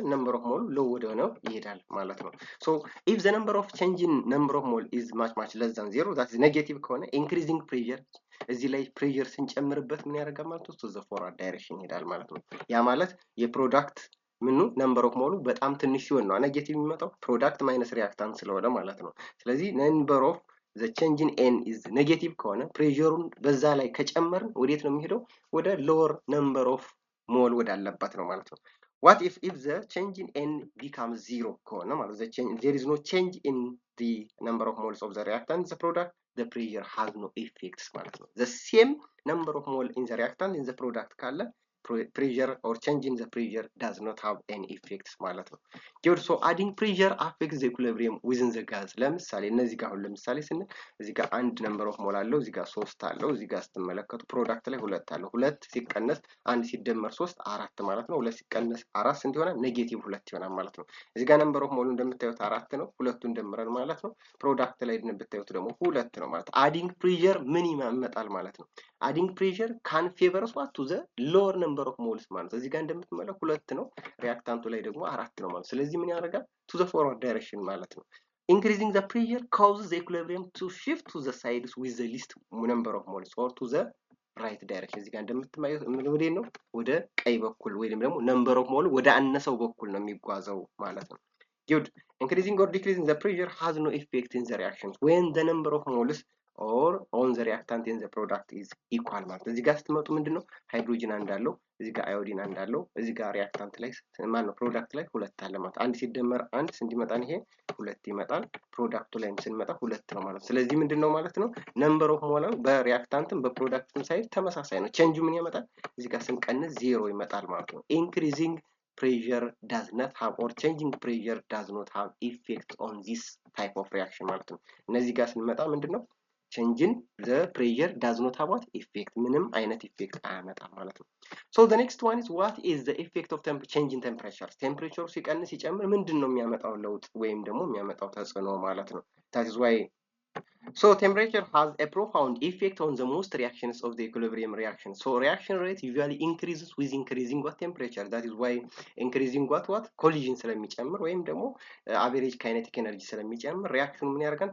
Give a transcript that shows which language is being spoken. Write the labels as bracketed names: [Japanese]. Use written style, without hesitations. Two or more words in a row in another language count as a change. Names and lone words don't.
[English] number of mole low [Amharic] ወደ ሆነው ይሄዳል ማለት ነው። [English] so if the number of change in number of mole is much less than 0 that is negative ከሆነ increasing pressure [Amharic] እዚህ ላይ [English] ፕሬሸር [Amharic] ስንጨምርበት ምን ያደርጋል ማለት ነው? [English] to the forward direction [Amharic] ይሄዳል ማለት ነው። ያ ማለት የፕሮዳክት ምኑ [English] number of mole [Amharic] በጣም ትንሽ ሲሆን ነው ኔጌቲቭ የሚመጣው [English] product minus reactant [Amharic] ስለሆነ ማለት ነው። ስለዚህ [English] number of the change in n is negative [Amharic] ከሆነ ፕሬሸሩን በዛ ላይ ከጨመርን ወዴት ነው የሚሄደው? [English] ወደ lower number of mole [Amharic] ወዳለበት ነው ማለት ነው። [English] what if the change in n becomes 0 [Amharic] ከሆነ ማለት [English] there is no change in the number of moles of the reactant the product the pressure has no effects [Amharic] ማለት ነው። [English] the same number of mole in the reactant in the product ካለ pressure or change in the pressure does not have any effects [Amharic] ማለት ነው። [English] good so adding pressure affects the equilibrium within the gas [Amharic] ለምሳሌ እነዚህ ጋር አሁን ለምሳሌ ስንል እዚህ ጋር አንድ [English] number of mole [Amharic] አለው፣ እዚህ ጋር 3 አለው፣ እዚህ ጋር ስትመለከቱ ፕሮዳክት ላይ 2 አለው። 2 ሲቀነስ 1 ሲደመር 3 4 ማለት ነው። 2 ሲቀነስ 4 ስንት ይሆናል? ኔጌቲቭ 2 ይሆናል ማለት ነው። እዚህ ጋር [English] number of mole [Amharic] እንደምታዩት 4 ነው። ሁለቱን ደምረን ማለት ነው። ፕሮዳክት ላይ እንደምታዩት ደግሞ 2 ነው ማለት [English] adding pressure [Amharic] ምን ይመጣል ማለት ነው። [English] adding pressure can favor what to the lower number of moles [Amharic] ማለት እዚህ ጋር እንደምትመለከቱ 2 ነው፣ ሪአክታንቱ ላይ ደግሞ 4 ነው ማለት ስለዚህ ምን ያደርጋል? [English] to the forward direction [Amharic] ማለት ነው። [English] increasing the pressure causes the equilibrium to shift to the sides with the least number of moles or to the right direction [Amharic] እዚህ ጋር እንደምትመለከቱ ወዴት ነው? ወደ ቀይ በኩል ወይንም ደግሞ [English] number of mole [Amharic] ወደ አነሰው በኩል ነው የሚጓዘው ማለት ነው። [English] good increasing or decreasing the pressure has no effect in the reactions when the number of moles or on the reactant in the product is equal [Amharic] ማለት እዚህ ጋር ስትመጡ ምንድነው? ሃይድሮጅን አንድ አለው፣ እዚህ ጋር አዮዲን አንድ አለው፣ እዚህ ጋር ሪአክታንት ላይ ማን ነው ፕሮዳክት ላይ 2 አለ ማለት አንድ ሲደመር አንድ ስንት ይመጣል? ይሄ 2 ይመጣል። ፕሮዳክቱ ላይም ስንመጣ 2 ነው ማለት ስለዚህ ምንድነው ማለት ነው? [English] number of mole [Amharic] በሪአክታንትም በፕሮዳክትም ሳይድ ተመሳሳይ ነው። ቼንጁ ምን ያመጣል? እዚህ ጋር ስንቀንስ 0 ይመጣል ማለት ነው። [English] increasing pressure does not have or changing pressure does not have effect on this type of reaction [Amharic] ማለት ነው። እነዚህ ጋር ስንመጣ ምንድነው? [English] changing the pressure does not have what effect [Amharic] ምንም አይነት ኢፌክት አያመጣም ማለት ነው። [English] so the next one is what is the effect of change in temperature temperature [Amharic] ሲቀንስ ሲጨምር ምንድነው የሚያመጣው ለውጥ ወይም ደግሞ የሚያመጣው ተጽዕኖ ማለት ነው። [English] that is why so temperature has a profound effect on the most reactions of the equilibrium reaction. So reaction rate usually increases with increasing what temperature. That is why increasing what collision [Amharic] ስለሚጨምር ወይም ደግሞ [English] average kinetic energy ስለሚጨምር reaction [Amharic] ምን ያደርጋል?